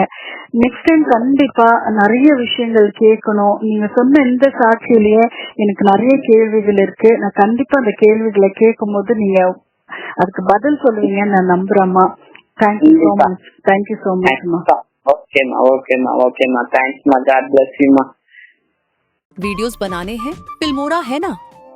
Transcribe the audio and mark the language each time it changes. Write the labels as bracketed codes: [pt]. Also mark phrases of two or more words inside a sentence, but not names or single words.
[en] next time [ta] கண்டிப்பா நிறைய விஷயங்கள் கேட்கணும். நீங்க சொன்ன இந்த சாட்சியிலேயே எனக்கு நிறைய கேள்விகள் இருக்கு. நான் கண்டிப்பா அந்த கேள்விகளை கேட்கும் போது நீங்க அதுக்கு பதில் சொல்லுவீங்கன்னு நான் நம்புறேம்மா. [en] thank you so much. thank you so much ma. okay maa, thanks maa, god bless you maa. [hi] वीडियोस बनाने हैं, फिल्मोरा है ना।